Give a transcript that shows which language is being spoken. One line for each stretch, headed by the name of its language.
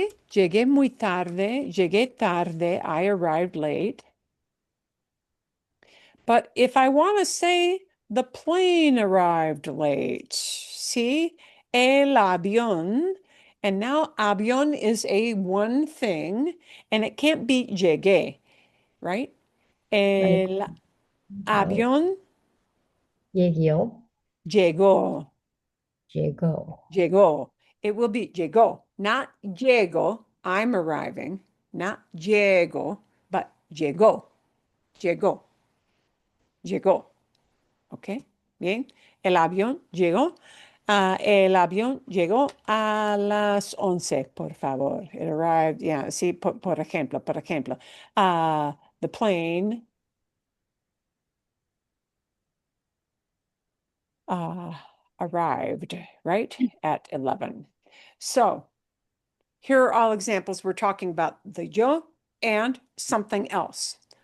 Spanish: Llegué muy tarde, llegué tarde,
English: I arrived late. But if I want to say the plane arrived late, see, el avión, and now avión is a one thing, and it can't be llegué, right? Right.
Spanish: El avión Llegó, llegó, llegó.
English: llegó. It will be llegó, not llego, I'm arriving, not llego, but llegó, llegó, llegó. ¿Ok? Bien.
Spanish: El avión llegó. El avión llegó a las 11, por favor.
English: It arrived, yeah,
Spanish: sí, por ejemplo, por ejemplo.
English: The plane arrived, right, at 11. So here are all examples. We're talking about the yo and something else.